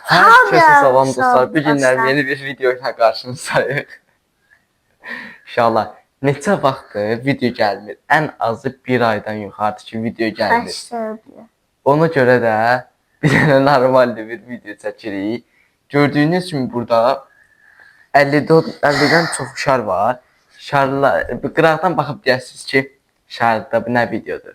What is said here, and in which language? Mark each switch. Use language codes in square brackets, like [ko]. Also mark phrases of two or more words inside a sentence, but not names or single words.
[az] Herkese salam dostlar. [tr] Bir günler yeni bir video ile karşınızdayıq. [az] İnşallah neçə vaxtdır video gəlmir. Ən azı bir aydan yuxarıdakı video gəlmir. Ona görə də bir dənə normal bir video çəkirik. Gördüyünüz kimi burada 50'den çox şar var. Şarlar qıraqdan baxıb deyəsiniz ki, şarda bu nə videodur.